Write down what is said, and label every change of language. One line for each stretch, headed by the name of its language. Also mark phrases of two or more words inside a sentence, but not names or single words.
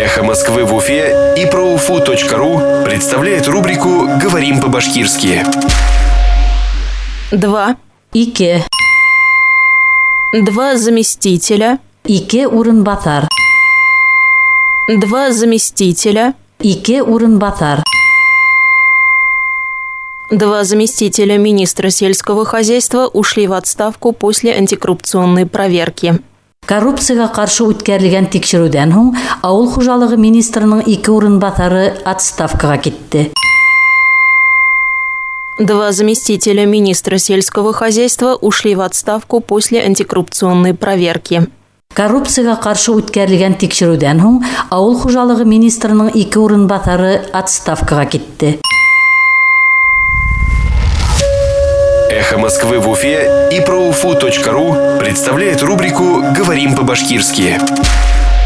Russian: Москвы в Уфе и проуфу.ру представляет рубрику «Говорим по-башкирски». 2.
Tatar: Ике.
Russian: 2 заместителя.
Tatar: Ике урынбасар.
Russian: 2 заместителя.
Tatar: Ике урынбасар.
Russian: 2 заместителя министра сельского хозяйства ушли в отставку после антикоррупционной проверки.
Tatar: Коррупцияга каршы үткәрелгән тикшерүдән һуң авыл хуҗалыгы министрының 2 урынбасары отставкага китте.
Russian: 2 заместителя министра сельского хозяйства ушли в отставку после антикоррупционной проверки.
Tatar: Коррупцияга каршы үткәрелгән тикшерүдән һуң авыл хуҗалыгы министрының 2 урынбасары отставкага китте.
Russian: Эхо Москвы в Уфе и проуфу.ру представляет рубрику «Говорим по-башкирски».